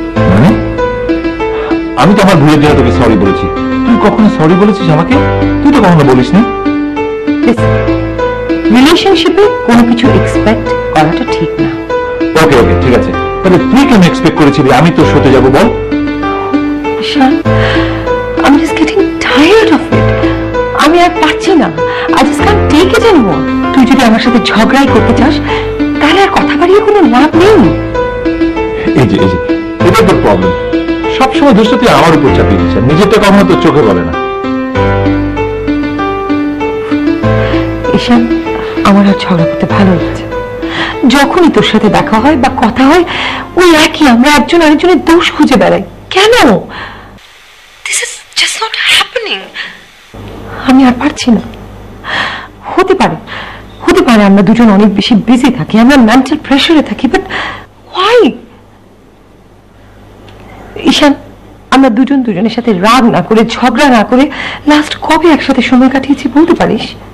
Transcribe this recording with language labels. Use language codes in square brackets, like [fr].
[bn] মানে আমি তো আমার ভুলের জন্য তোকে সরি বলেছি। তুই কখনো সরি বলেছিস আমাকে? তুই তো কখনো বলিসনি। রিলেশনশিপে কোনো কিছু এক্সপেক্ট করাটা ঠিক না। ওকে ওকে, ঠিক আছে, তাহলে তুই কেন এক্সপেক্ট করেছিলি আমি তোর সাথে যাবো বল? [en] Ishan, I'm just getting tired of it. [bn] আমি আর পাচ্ছি না। [en] I just can't take it anymore. [bn] তুই যদি আমার সাথে ঝগড়াই করতে চাস, তাহলে আর কথা বাড়িয়ে কোনো লাভ নেই। এই যে এটা তোর প্রবলেম। সবসময় দোষটা তুই আমার উপর চাপিয়ে দিচ্ছিস, নিজেরটা কখনো তোর চোখে বলে না। ঈশান, আমার আর ঝগড়া করতে ভালো লাগছে। যখনই তোর সাথে দেখা হয় বা কথা হয়, ওই একই আমরা একজন আরেকজনের দোষ খুঁজে বেড়াই। কেন? [en] This is just not happening. [bn] আমি আর পারছি না। হতে পারে আমরা দুজন অনেক বেশি বিজি থাকি, আমরা মেন্টাল প্রেসারে থাকি, বাট why? ঈশান, আমরা দুজন দুজনের সাথে রাগ না করে, ঝগড়া না করে লাস্ট কবে একসাথে সময় কাটিয়েছি বলতে পারিস?